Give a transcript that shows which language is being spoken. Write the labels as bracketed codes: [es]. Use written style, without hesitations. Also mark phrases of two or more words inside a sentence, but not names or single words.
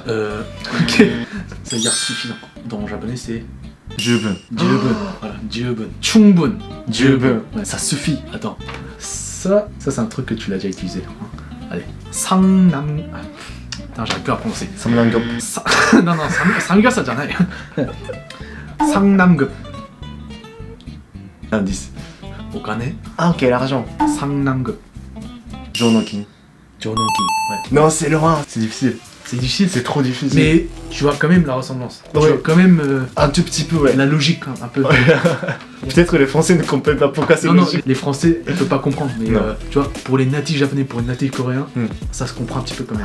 [fr] Ok. Ça veut dire suffisant. Dans le japonais, c'est Jubun. Jiubun. Voilà, Jiubun. Chungbun. Jubun. Ouais. Ça suffit. Attends. Ça c'est un truc que tu l'as déjà utilisé. Allez. Sangnam. Ah, putain, j'arrive plus à prononcer. Samnangop. Non, non, samgasa じゃない. Sangnamgup. Indice. Okane. Ah, ok, l'argent. Sangnamgup. Jonokin. Jonoki. Ouais. Non, c'est loin. C'est difficile. C'est difficile. C'est trop difficile. Mais tu vois quand même la ressemblance. Tu Ouais. vois quand même un tout petit peu, ouais. la logique hein, un peu. Peut-être que les Français ne comprennent pas pourquoi c'est Non, non, logique. les Français ne peuvent pas comprendre. Mais Non. tu vois, pour les natifs japonais, pour les natifs coréens, Hmm. ça se comprend un petit peu quand même.